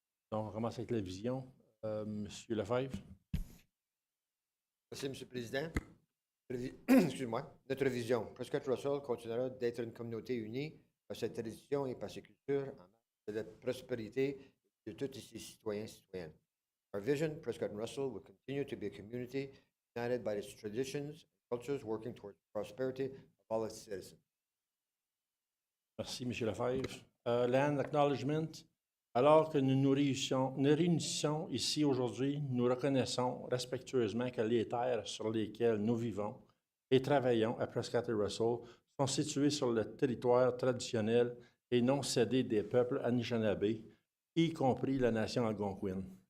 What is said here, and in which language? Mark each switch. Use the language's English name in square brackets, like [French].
[French] Donc, on commence avec la vision. Monsieur Lefebvre. Merci, M. le Président. Excuse-moi. Notre vision. Prescott-Russell continuera d'être une communauté unie par sa tradition et par ses cultures en marche de la prospérité de tous ses citoyens et citoyennes. [English] Our vision, Prescott-Russell, will continue to be a community united by its traditions and cultures working towards the prosperity of all its citizens. [French] Merci, M. Lefebvre. [English] Land acknowledgement. [French] Alors que nous nous réunissons ici aujourd'hui, nous reconnaissons respectueusement que les terres sur lesquelles nous vivons et travaillons à Prescott-Russell sont situées sur le territoire traditionnel et non cédé des peuples Anishinaabe, y compris la nation algonquine.